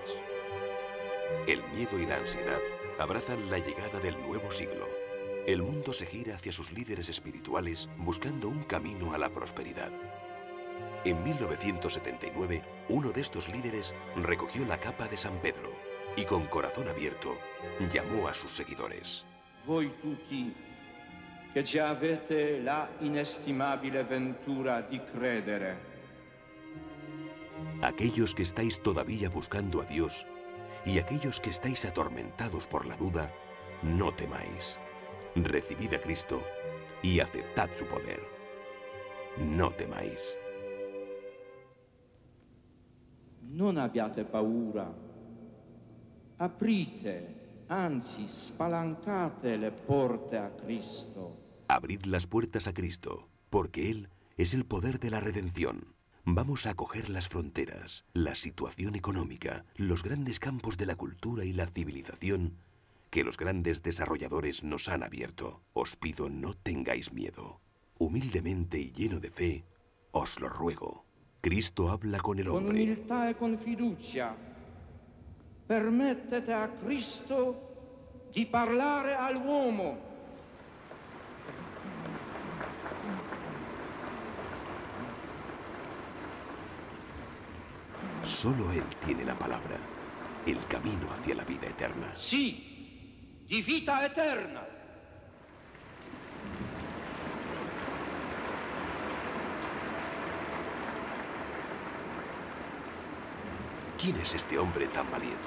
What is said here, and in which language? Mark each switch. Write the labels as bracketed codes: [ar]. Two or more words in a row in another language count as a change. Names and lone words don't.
[es] El miedo y la ansiedad abrazan la llegada del nuevo siglo. El mundo se gira hacia sus líderes espirituales buscando un camino a la prosperidad. En 1979, uno de estos líderes recogió la capa de San Pedro y con corazón abierto llamó a sus seguidores. [it] Voi tutti che già avete la inestimabile ventura di credere. [es] Aquellos que estáis todavía buscando a Dios y aquellos que estáis atormentados por la duda, no temáis. Recibid a Cristo y aceptad su poder. No temáis. [it] Non abbiate paura. Aprite, anzi spalancate le porte a Cristo. [es] Abrid las puertas a Cristo, porque Él es el poder de la redención. Vamos a acoger las fronteras, la situación económica, los grandes campos de la cultura y la civilización que los grandes desarrolladores nos han abierto. Os pido no tengáis miedo. Humildemente y lleno de fe, os lo ruego. Cristo habla con el hombre. [it] Con umiltà e con fiducia, permettete a Cristo di parlare all'uomo. [es] Solo Él tiene la palabra, el camino hacia la vida eterna. [it] Sì, di vita eterna. [es] ¿Quién es este hombre tan valiente?